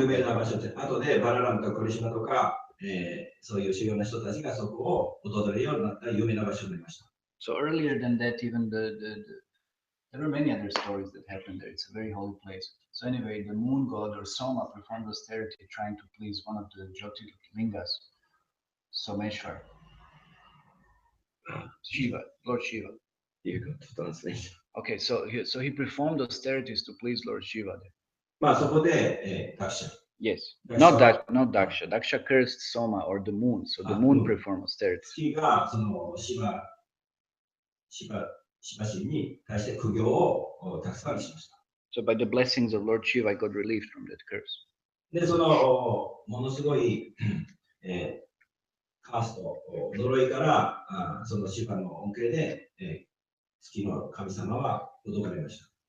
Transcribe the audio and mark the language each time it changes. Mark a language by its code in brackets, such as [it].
[ja] 有名な場所で、後でバララムとクリシュナとか、そういう主要な人たちがそこを訪れるようになった有名な場所になりました。 [en] So earlier than that, even there were many other stories that happened there. It's a very holy place. So anyway, the moon god or Soma performed austerity trying to please one of the Jyotirlingas, Someshwar. Shiva, Lord Shiva. You got to translate. Okay, so he performed austerities to please Lord Shiva. [ja] まあそこで、ダクシャ。 [en] Yes, not Daksha. Daksha cursed Soma or the moon, so the moon performed austerity. [ja] 月がそのシバ神に対して苦行をたくさんしました。 [en] So by the blessings of Lord Shiva, I got relieved from that curse. [ja] で、そのものすごい、カースト、呪いから、そのシバの恩恵で、月の神様は驚かれました。